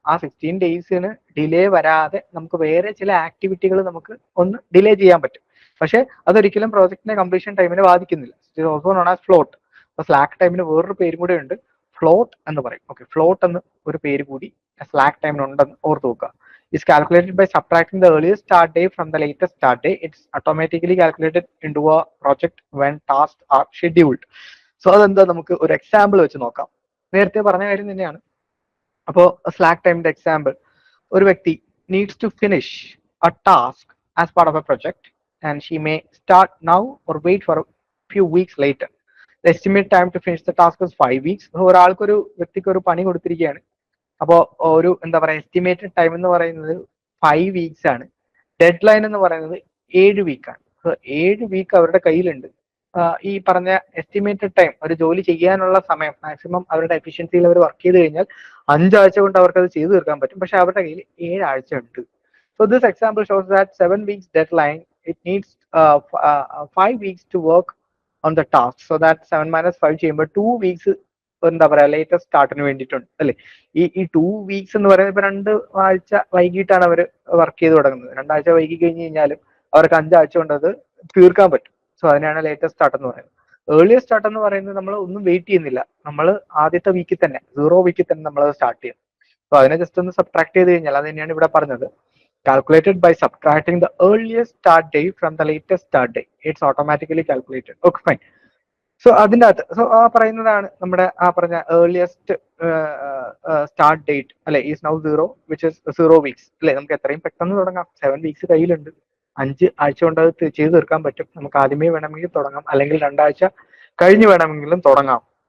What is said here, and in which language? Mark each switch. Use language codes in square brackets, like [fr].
[ml] ആ 16 ഡേയ്സിന് ഡിലേ വരാതെ നമുക്ക് വേറെ ചില ആക്ടിവിറ്റികൾ നമുക്ക് ഒന്ന് ഡിലേ ചെയ്യാൻ പറ്റും. പക്ഷെ അതൊരിക്കലും പ്രോജക്റ്റിന്റെ കംപ്ലീഷൻ ടൈമിനെ ബാധിക്കുന്നില്ല. [en] It also known as float. [ml] അപ്പൊ സ്ലാക്ക് ടൈമിന് വേറൊരു പേരും കൂടെ ഉണ്ട്, ഫ്ലോട്ട് എന്ന് പറയും. ഓക്കെ, ഫ്ലോട്ട് എന്ന് ഒരു പേര് കൂടി സ്ലാക്ക് ടൈമിനുണ്ടെന്ന് ഓർത്ത് നോക്കുക. [en] Is calculated by subtracting the earliest start day from the latest start day. It's automatically calculated into a project when tasks are scheduled. [ml] So അതെന്താ, നമുക്ക് ഒരു എക്സാമ്പിൾ വെച്ച് നോക്കാം. നേരത്തെ പറഞ്ഞ കാര്യം തന്നെയാണ്. അപ്പോൾ സ്ലാക്ക് ടൈമിന്റെ എക്സാമ്പിൾ, ഒരു വ്യക്തി [en] Needs to finish a task as part of a project and she may start now or wait for few weeks later. The estimate time to finish the task is 5 weeks. [ml] ഒരാൾക്കൊരു വ്യക്തിക്ക് ഒരു പണി കൊടുത്തിരിക്കുകയാണ്. അപ്പോൾ ഒരു എന്താ പറയുക, എസ്റ്റിമേറ്റഡ് ടൈം എന്ന് പറയുന്നത് 5 വീക്സ് ആണ്. ഡെഡ് ലൈൻ എന്ന് പറയുന്നത് 7 വീക്കാണ്. 7 വീക്ക് അവരുടെ കയ്യിലുണ്ട്. ഈ പറഞ്ഞ എസ്റ്റിമേറ്റഡ് ടൈം, ഒരു ജോലി ചെയ്യാനുള്ള സമയം മാക്സിമം അവരുടെ എഫിഷ്യൻസിയിൽ അവർ വർക്ക് ചെയ്ത് കഴിഞ്ഞാൽ 5 ആഴ്ച കൊണ്ട് അവർക്ക് അത് ചെയ്തു തീർക്കാൻ പറ്റും. പക്ഷെ അവരുടെ കയ്യിൽ 7 ആഴ്ച ഉണ്ട്. [en] So this example shows that 7 weeks deadline, it needs 5 weeks to work on the task. [ml] So that 7 - 5 ചെയ്യുമ്പോൾ 2 വീക്സ് എന്താ പറയാ ലേറ്റസ്റ്റ് സ്റ്റാർട്ടിന് വേണ്ടിയിട്ടുണ്ട് അല്ലെ. ഈ 2 വീക്സ് എന്ന് പറയുന്നത് ഇപ്പൊ 2 ആഴ്ച വൈകിട്ടാണ് അവർ വർക്ക് ചെയ്ത് തുടങ്ങുന്നത്. 2 ആഴ്ച വൈകി കഴിഞ്ഞ് കഴിഞ്ഞാലും അവർക്ക് 5 ആഴ്ച കൊണ്ട് അത് തീർക്കാൻ പറ്റും. സോ അതിനാണ് ലേറ്റസ്റ്റ് സ്റ്റാർട്ട് എന്ന് പറയുന്നത്. ഏർലിയസ്റ്റ് സ്റ്റാർട്ട് എന്ന് പറയുന്നത് നമ്മൾ ഒന്നും വെയിറ്റ് ചെയ്യുന്നില്ല, നമ്മൾ ആദ്യത്തെ വീക്കിൽ തന്നെ 0 വീക്കിൽ തന്നെ നമ്മൾ അത് സ്റ്റാർട്ട് ചെയ്യും. സോ അതിനെ ജസ്റ്റ് ഒന്ന് സബ്ട്രാക്ട് ചെയ്ത് കഴിഞ്ഞാൽ, അത് തന്നെയാണ് ഇവിടെ പറഞ്ഞത്, [en] calculated by subtracting the earliest start date [ml] from the latest start date. [en] It's automatically calculated. Okay, fine. [ml] So അതിൻ്റെ അകത്ത് ആ പറയുന്നതാണ് നമ്മുടെ ആ പറഞ്ഞ ഏർലിയസ്റ്റ് സ്റ്റാർട്ട് ഡേറ്റ് അല്ലെ, is now 0 [en] which is 0 weeks [ml] അല്ലെ. നമുക്ക് എത്രയും പെട്ടെന്ന് തുടങ്ങാം. 7 വീക്സ് കയ്യിലുണ്ട്, 5 ആഴ്ച കൊണ്ട് അത് ചെയ്ത് തീർക്കാൻ പറ്റും. നമുക്ക് ആദ്യമേ വേണമെങ്കിൽ തുടങ്ങാം, അല്ലെങ്കിൽ 2 ആഴ്ച കഴിഞ്ഞ് വേണമെങ്കിലും തുടങ്ങാം.